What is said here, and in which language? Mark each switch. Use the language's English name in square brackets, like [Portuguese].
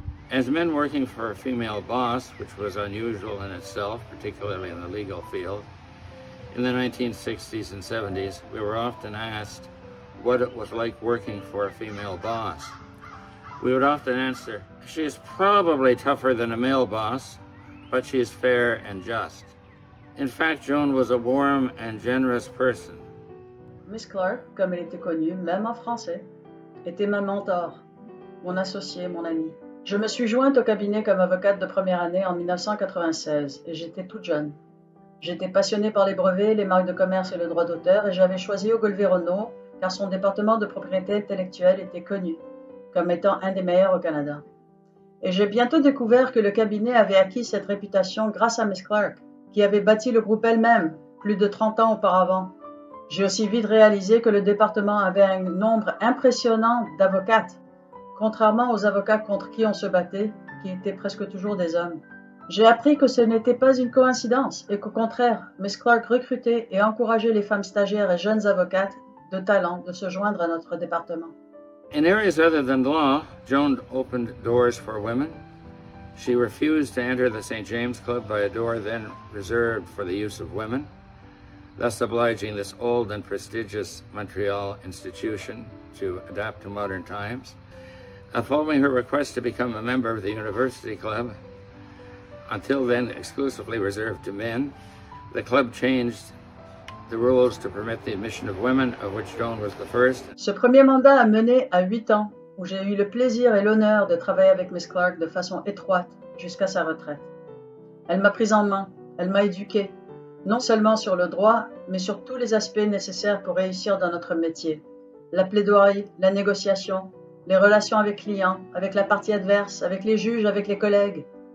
[English] As men working for a female boss, which was unusual in itself, particularly in the legal field, in the 1960s and 70s, we were often asked what it was like working for a female boss. We would often answer, she is probably tougher than a male boss, but she is fair and just. In fact, Joan was a warm and generous person. [French] Miss Clark, comme elle était connue, même en français, était ma mentor, mon associée, mon amie. Je me suis jointe au cabinet comme avocate de première année en 1996 et j'étais toute jeune. J'étais passionnée par les brevets, les marques de commerce et le droit d'auteur et j'avais choisi Ogilvy Renault car son département de propriété intellectuelle était connu comme étant un des meilleurs au Canada. Et j'ai bientôt découvert que le cabinet avait acquis cette réputation grâce à Miss Clark, qui avait bâti le groupe elle-même plus de 30 ans auparavant. J'ai aussi vite réalisé que le département avait un nombre impressionnant d'avocates, contrairement aux avocats contre qui on se battait, qui étaient presque toujours des hommes. J'ai appris que ce n'était pas une coïncidence et qu'au contraire, Miss Clark recrutait et encourageait les femmes stagiaires et jeunes avocates de talent de se joindre à notre département. [English] In areas other than law, Joan opened doors for women. She refused to enter the St. James Club by a door then reserved for the use of women, thus obliging this old and prestigious Montreal institution to adapt to modern times. Following her request to become a member of the University Club, until then exclusively reserved to men, the club changed the rules to permit the admission of women, of which Joan was the first. [French] Ce premier mandat a mené à 8 ans, où j'ai eu le plaisir et l'honneur de travailler avec Miss Clark de façon étroite jusqu'à sa retraite. Elle m'a prise en main, elle m'a éduquée, non seulement sur le droit, mais sur tous les aspects nécessaires pour réussir dans notre métier. La plaidoirie, la négociation, les relations avec clients, avec la partie adverse, avec les juges, avec les collègues.